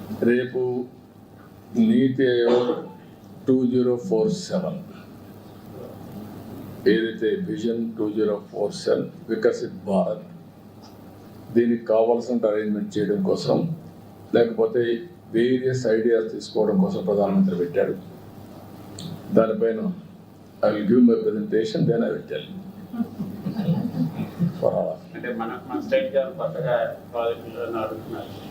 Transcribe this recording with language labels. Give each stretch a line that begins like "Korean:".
Telugu: రేపు నీతి ఆయోగ్ 2047 ఏదైతే విజన్ 2047 వికసిత్ భారత్, దీనికి కావాల్సిన అరేంజ్మెంట్ చేయడం కోసం, లేకపోతే వేరియస్ ఐడియాస్ తీసుకోవడం కోసం ప్రధానమంత్రి పెట్టాడు. దానిపైన
English: I will give my presentation, then I will tell you. For all.
Telugu: అంటే మన స్టేట్ గారు కొత్తగా ప్రాజెక్టులను అడుగుతున్నారు.